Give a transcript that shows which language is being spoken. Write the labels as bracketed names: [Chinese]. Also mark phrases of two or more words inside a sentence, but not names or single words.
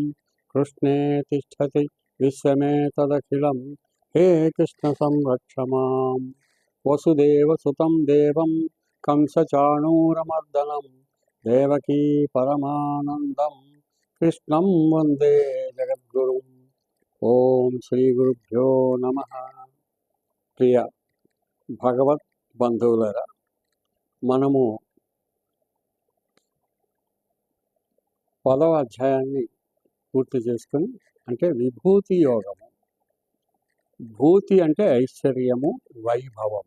[Sanskrit] कृष्णे तिष्ठति विश्वमेतदखिलं हे कृष्ण संरक्ष माम्। वसुदेवसुतं देवं कंसचाणूरमर्दनं देवकी परमानन्दं कृष्णं वन्दे जगद्गुरुम्। ओम श्री गुरुभ्यो नमः। [Telugu] प्रिय భగవత్ బంధువులరా, మనము 10వ అధ్యాయాన్ని పూర్తి చేసుకుని, అంటే విభూతి యోగము. భూతి అంటే ఐశ్వర్యము, వైభవము.